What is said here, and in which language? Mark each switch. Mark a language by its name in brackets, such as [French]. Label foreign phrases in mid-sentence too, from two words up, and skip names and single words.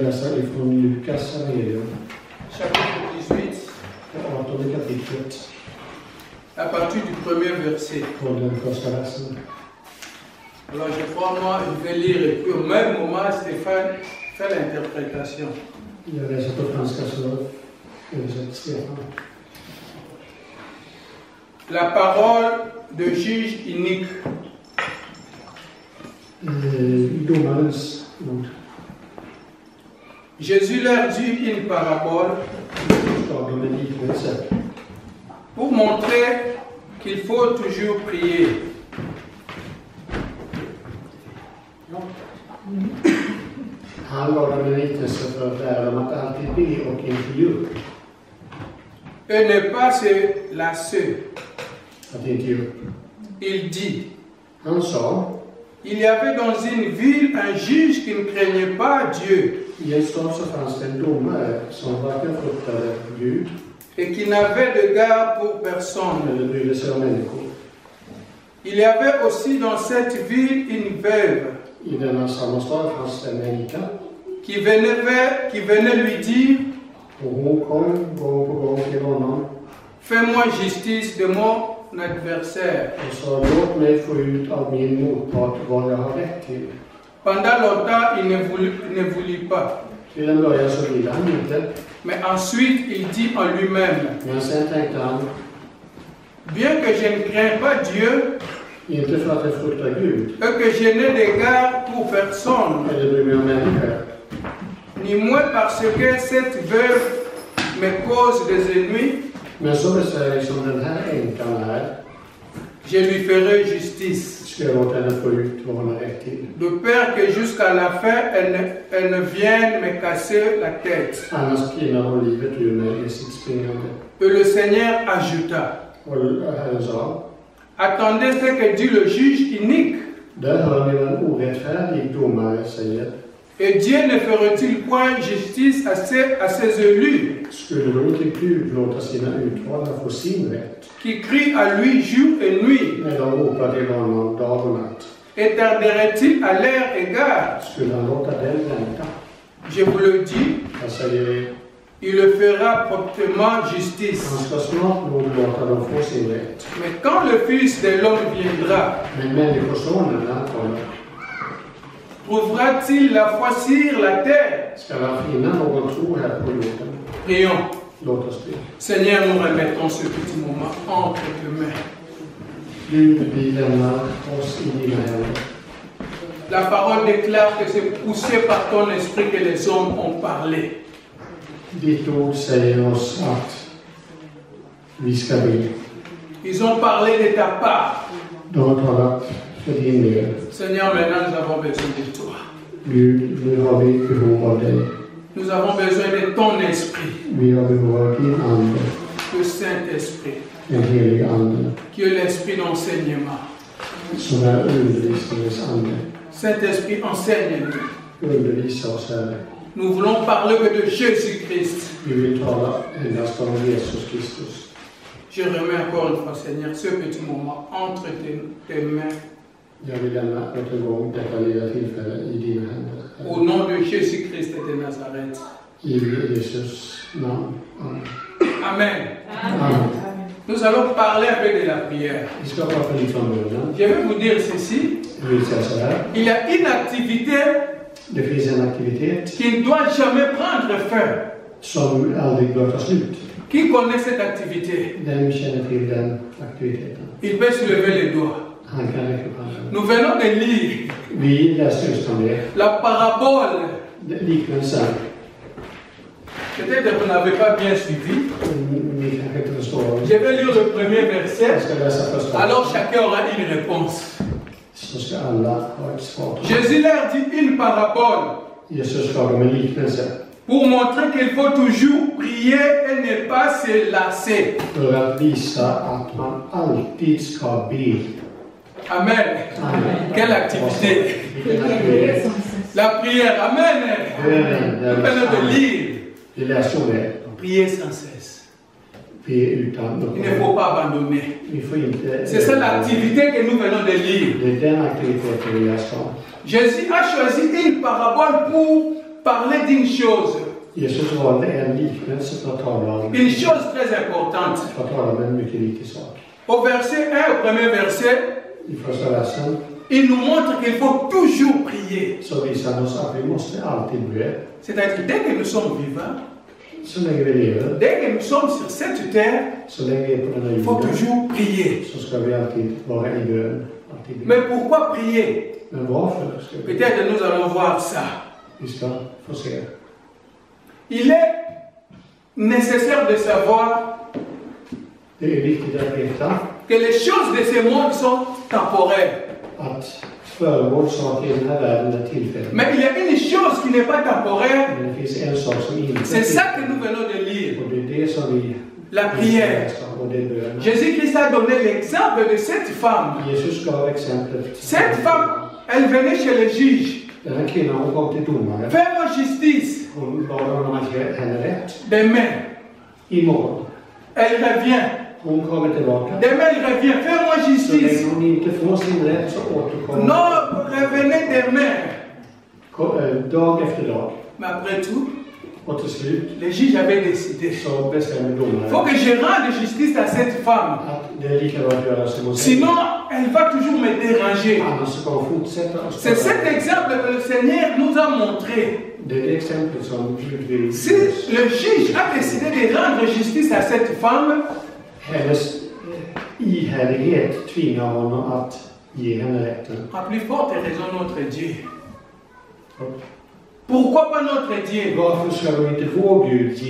[Swedish] läser ifrån Lukas evangelium, [French] chapitre 18, [Swedish] 18 kapitlet, [French] à partir du premier verset. [Swedish] från den första versen. [French] Alors je crois, moi, je vais lire et puis au même moment, Stéphane fait l'interprétation. [Swedish] Jag läser på franska så översätter Stefan. [French] La parole de juge unique. [Swedish] Domarens ord. [French] Jésus leur dit une parabole [Swedish] Förslagen med liknelse. [French] pour montrer qu'il faut toujours prier. [Swedish] Han gav dem en liknelse för att lära dem att alltid be och inte ge upp. [French] Et ne pas se lasser. [Swedish] Att inte ge upp. [French] Il dit, [Swedish] Han sa, [French] il y avait dans une ville un juge qui ne craignait pas Dieu [Swedish] i en stad så fanns det en domare som varken fruktade Gud [French] et qui n'avait de garde pour personne. [Swedish] eller brydde sig om människor. [French] Il y avait aussi dans cette ville une veuve [Swedish] I denna samma stad fanns det en änka [French] qui venait lui dire, [Swedish] och hon kom gång på gång till honom [French] fais-moi justice de mon adversaire. [Swedish] och sa, låt mig få ut av min motpart vad jag har rätt till. [French] Pendant longtemps, il ne voulut pas. [Swedish] Till en början så ville han inte, [French] Mais ensuite, il dit en lui-même, [Swedish] men sen tänkte han, [French] bien que je ne crains pas Dieu [Swedish] inte för att jag fruktar Gud [French] et que je n'ai d'égard pour personne, [Swedish] eller bryr mig om människor, [French] ni moins parce que cette veuve me cause des ennuis, [Swedish] men så besvärlig som den här änkan är, [French] je lui ferai justice. [Swedish] ska jag låta henne få ut vad hon har rätt till. [French] De peur que jusqu'à la fin, elle ne vienne me casser la tête. [Swedish] Annars pinnar hon livet ur mig i sitt springande. [French] Et le Seigneur ajouta, [Swedish] Och Herren sa, [French] attendez ce que dit le juge unique. [Swedish] där hör ni vad en orättfärdig domare säger. [French] Et Dieu ne ferait-il point justice à ses élus [Swedish] Skulle då inte Gud låta sina utvalda få sin rätt? [French] qui crient à lui jour et nuit? [Swedish] När de ropar till honom dag och natt. [French] Et tarderait-il à leur égard? [Swedish] Skulle han låta den vänta? [French] Je vous le dis, [Swedish] Jag säger er, [French] il le fera promptement justice. [Swedish] han ska snart nog låta dem få sin rätt. [French] Mais quand le Fils de l'homme viendra, [Swedish] Men människosonen när han kommer, [French] trouvera-t-il la foi sur la terre? [Swedish] ska han finna någon tro här på jorden? [French] Prions. [Swedish] Låt oss be. [French] Seigneur, nous remettons ce petit moment entre tes mains. [Swedish] Gud, vi lämnar oss i dina händer. [French] La parole déclare que c'est poussé par ton esprit que les hommes ont parlé. [Swedish] Ditt ord säger oss att vi ska be. [French] Ils ont parlé de ta part. [Swedish] De har talat för din del. [French] Seigneur, maintenant nous avons besoin de toi. [Swedish] Gud, nu har vi behov av dig. [French] Nous avons besoin de ton esprit, [Swedish] Vi har behov av din ande, [French] le Saint-Esprit, [Swedish] en helig ande, [French] qui est l'esprit d'enseignement. [Swedish] som är undervisningens ande. [French] Saint-Esprit, enseigne-nous. [Swedish] Undervisa oss, Herre. [French] Nous voulons parler que de Jésus-Christ. [Swedish] Vi vill tala endast om Jesus Kristus. [French] Je remets encore une fois, Seigneur, ce petit moment entre tes mains. [Swedish] Jag vill lämna åter en gång detta lilla tillfälle i dina händer. [French] Au nom de Jésus-Christ de Nazareth. [Swedish] I Jesus namn. Amen. Amen. Amen. [French] Nous allons parler un peu de la prière. [Swedish] Vi ska prata lite om bönen. [French] Je vais vous dire ceci. [Swedish] Jag vill säga så här. [French] Il y a une activité [Swedish] Det finns en aktivitet [French] qui ne doit jamais prendre fin. [Swedish] som aldrig bör ta slut. [French] Qui connaît cette activité? [Swedish] Vem känner till den aktiviteten? [French] Il peut se lever les doigts. [Swedish] Han kan räcka upp handen. [French] Nous venons de lire [Swedish] Vi läste just om det. [French] la parabole. [Swedish] Liknelsen. [French] Peut-être que vous n'avez pas bien suivi. [Swedish] Ni kanske inte förstår. [French] Je vais lire le premier [Swedish] Jag [French] verset. [Swedish] ska läsa första. [French] Alors chacun aura une réponse. [Swedish] Så ska alla ha ett svar. [French] Jésus leur dit une parabole [Swedish] Jesus gav dem en liknelse. [French] pour montrer qu'il faut toujours prier et ne pas se lasser. [Swedish] För att visa att man alltid ska be. Amen. Amen. [French] Quelle activité? [Swedish] Vilken aktivitet. [French] La prière. Amen. Nous venons de lire. [Swedish] Vi läser om det. [French] Prier sans cesse. [Swedish] Be utan [French] Il ne faut pas abandonner. [Swedish] Vi får inte... [French] C'est ça l'activité que nous venons de lire. [Swedish] Det är den aktiviteten vi läser om. [French] Jésus a choisi une parabole pour parler d'une chose. [Swedish] Jesus valde en liknelse för att tala om [French] Une chose très importante. [Swedish] en mycket viktig sak. [French] Au verset 1, au premier verset, [Swedish] I första versen [French] il nous montre qu'il faut toujours prier. [Swedish] så visar han oss att vi måste alltid be. [French] C'est-à-dire, dès que nous sommes vivants, [Swedish] Så länge vi lever, [French] dès que nous sommes sur cette terre, [Swedish] så länge vi är på den här [French] il faut [Swedish] jorden, [French] toujours prier. [Swedish] så ska vi alltid vara i bön. Alltid be. [French] Mais pourquoi prier? [Swedish] Men varför ska vi? [French] Peut-être nous allons voir ça. [Swedish] Vi ska få se. [French] Il est nécessaire de savoir [Swedish] Det är viktigt att veta [French] que les choses de ce monde sont temporaires. [Swedish] att föremål saker i den här världen är tillfälliga. [French] Mais il y a une chose qui n'est pas temporaire. [Swedish] Men det finns en sak som inte [French] C'est ça que nous venons de lire. [Swedish] och det är det som vi [French] La prière. [Swedish] och det är bönen. [French] Jésus-Christ a donné l'exemple de cette femme. [Swedish] Jesus gav exemplet. [French] Cette femme, elle venait chez le juge. [Swedish] Den här kvinnan hon kom till domaren. [French] Fais-moi justice. [Swedish] Hon bad honom att ge henne rätt. [French] Demain, [Swedish] Imorgon. [French] elle revient. [Swedish] Hon kommer tillbaka. [French] Demain, elle revient. Fais-moi [Swedish] Så [French] justice. [Swedish] länge hon inte får sin rätt så återkommer [French] Non, revenez demain. [Swedish] dag efter dag. [French] Mais après tout, [Swedish] Och till slut [French] le juge avait décidé. [Swedish] så bestämmer [French] Il faut [Swedish] domaren [French] que je rende justice à cette femme. [Swedish] att det är lika bra att göra som hon [French] Sinon, elle va toujours me déranger. [Swedish] Annars ska hon fortsätta att [French] C'est cet exemple que le Seigneur nous a montré. [Swedish] Det är det exemplet som Gud vill. [French] Si le juge a décidé de rendre justice à cette femme, [Swedish] Hennes ihärdighet tvingar honom att ge henne rätten. [French] à plus forte raison notre Dieu. Pourquoi pas notre Dieu? [Swedish] Varför ska då inte vår Gud ge